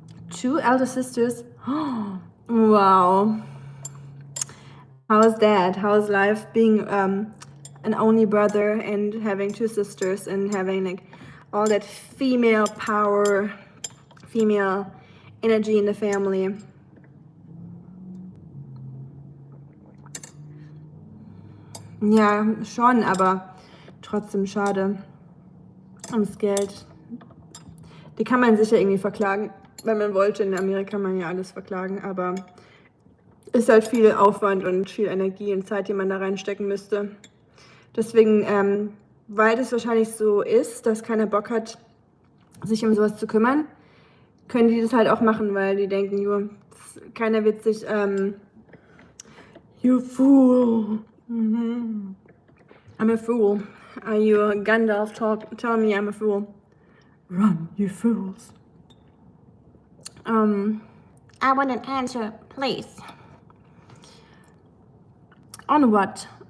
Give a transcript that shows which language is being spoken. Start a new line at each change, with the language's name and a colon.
English: 2 elder sisters. Wow. How's that? How's life being an only brother and having 2 sisters and having like all that female power, female energy in the family?
German: Ja, schon, aber trotzdem schade ums Geld. Die kann man sicher irgendwie verklagen, wenn man wollte. In Amerika kann man ja alles verklagen, aber ist halt viel Aufwand und viel Energie und Zeit, die man da reinstecken müsste. Deswegen, weil das wahrscheinlich so ist, dass keiner Bock hat, sich um sowas zu kümmern, können die das halt auch machen, weil die denken, jo, keiner wird sich,
English: you fool. I'm a fool. Are you Gandalf tell me I'm a fool? Run, you fools. I want an answer, please. On what?